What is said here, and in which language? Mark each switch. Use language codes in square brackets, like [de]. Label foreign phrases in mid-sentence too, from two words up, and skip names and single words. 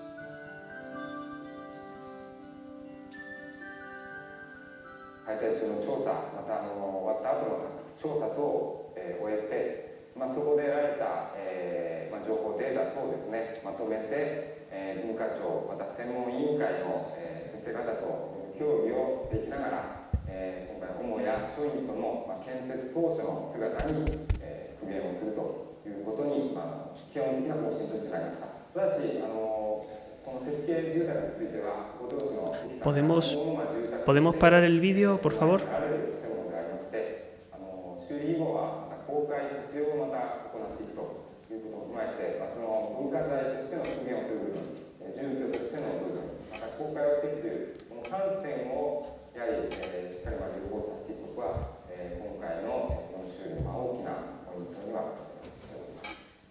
[ja] 解体中の調査、また終わった後の発掘調査等を、終えて、そこで得られた、情報データ等をですね、まとめて、文化庁、また専門委員会の、先生方と協議をしていきながら、今回、母屋書院との、建設当初の姿に、復元をするということに、基本的な方針としてなりました。ただし、この設計住宅については、ご当地の [es] ¿Podemos parar el vídeo, por favor? [ja] 修理以後はまた公開活用をまた行っていくということを踏まえて、その文化財としての復元をする部分、住居としての部分、また公開をしていくというこの3点をやはり、しっかり融合させていくことは、今回のこの修理の大きなポイントにはなっております。